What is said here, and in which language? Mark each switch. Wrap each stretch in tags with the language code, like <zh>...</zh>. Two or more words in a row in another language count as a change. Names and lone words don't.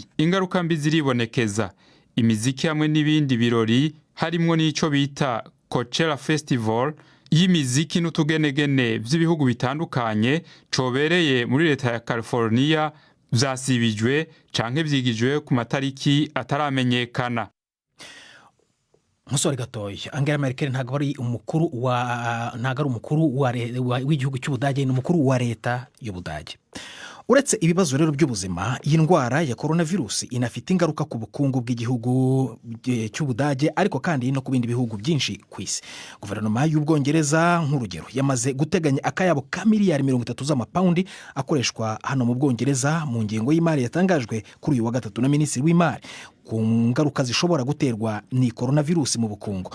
<rn>Ingaruka mbi ziribonekeza, imiziki hamwe n'ibindi birori harimwo n'ico bita Coachella Festival y'imiziki n'utugenegene vy'ibihugu bitandukanye cobereye muri leta ya California vyasibijwe canke vyigijwe ku matariki ataramenyekana.</rn> <rw>Musore gatoya, Angela Merkel ntago ari umukuru w'igihugu cy'Ubudage, ni umukuru wa leta y'Ubudage. Uretse ibibazo rero by'ubuzima, iyi ndwara ya coronavirus inafite ingaruka ku bukungu bw'igihugu cy'Ubudage, ariko kandi no ku bindi bihugu byinshi ku isi. Guverinoma y'Ubwongereza nk'urugero yamaze guteganya akayabo ka miliyari 30 z'amapaundi akoreshwa hano mu Bwongereza mu ngengo y'imari yatangajwe kuri uyu wa gatatu na minisitiri w'imari ku ngaruka zishobora guterwa ni coronavirus mu bukungu.</rw>